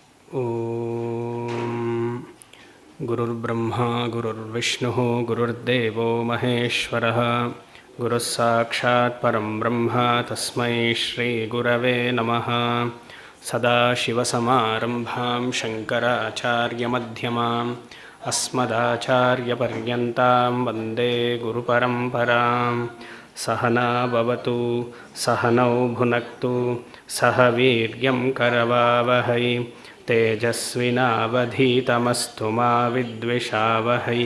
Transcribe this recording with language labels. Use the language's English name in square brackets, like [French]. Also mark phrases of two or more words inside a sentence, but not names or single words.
[Sanskrit] ಓಂ ಗುರುರ್ಬ್ರಹ್ಮ ಗುರುರ್ವಿಷ್ಣು ಗುರುರ್ದೇವೋ ಮಹೇಶ್ವರಃ ಗುರುಃ ಸಾಕ್ಷಾತ್ ಪರಂ ಬ್ರಹ್ಮ ತಸ್ಮೈ ಶ್ರೀ ಗುರವೇ ನಮಃ. ಸದಾಶಿವಸಮಾರಂಭಾಂ ಶಂಕರಾಚಾರ್ಯಮಧ್ಯಮಾಂ ಅಸ್ಮದಾಚಾರ್ಯಪರ್ಯಂತಾಂ ವಂದೇ ಗುರುಪರಂಪರಾಂ. ಸಹನಾ ಭವತು ಸಹನೌ ಭುನಕ್ತು ಸಹ ವೀರ್ಯಂ ಕರವಾವಹೈ ತೇಜಸ್ವಿನಾವಧೀತಮಸ್ತು ಮಾ ವಿದ್ವಿಷಾವಹೈ.